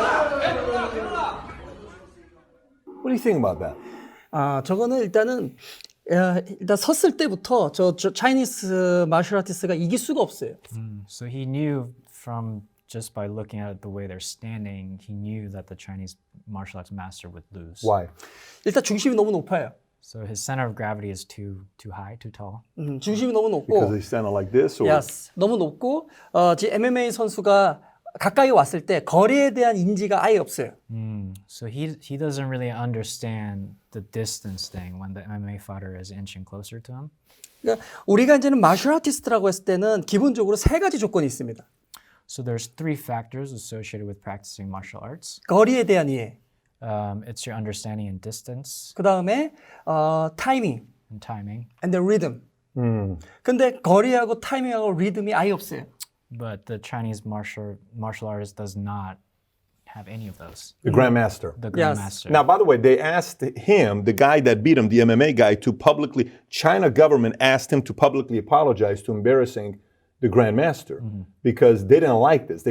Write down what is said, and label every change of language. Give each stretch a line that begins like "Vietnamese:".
English: What do you think about that?
Korean: 저거는 일단은 일단 섰을 때부터 저 차이니스 마셜 아티스트가 이길 수가 없어요.
English: So he knew from just by looking at the way they're standing, he knew that the Chinese martial arts master would lose. Why?
Korean: 일단 중심이 너무 높아요.
English: So his center of gravity is too high, too tall.
Korean: 중심이 너무
English: Because
Korean: 높고,
English: they stand like this? Or?
Korean: yes, 너무 높고, 지금 MMA 선수가 가까이 왔을 때 거리에 대한 인지가 아예 없어요.
English: So he doesn't really understand the distance thing when the MMA fighter is inching closer to him.
Korean: 그러니까 우리가 이제는 마셜 아티스트라고 했을 때는 기본적으로 세 가지 조건이 있습니다.
English: So there's three factors associated with practicing martial arts.
Korean: 거리에 대한 이해,
English: It's your understanding and distance
Korean: 그 다음에 타이밍,
English: and timing. and the rhythm.
Korean: 근데 거리하고 타이밍하고 리듬이 아예 없어요.
English: But the Chinese martial artist does not have any of those. The Grandmaster. The Yes. grandmaster. Now, by the way, they asked him, the guy that beat him, the MMA guy, to publicly, China government asked him to publicly apologize to embarrassing the Grandmaster because they didn't like this.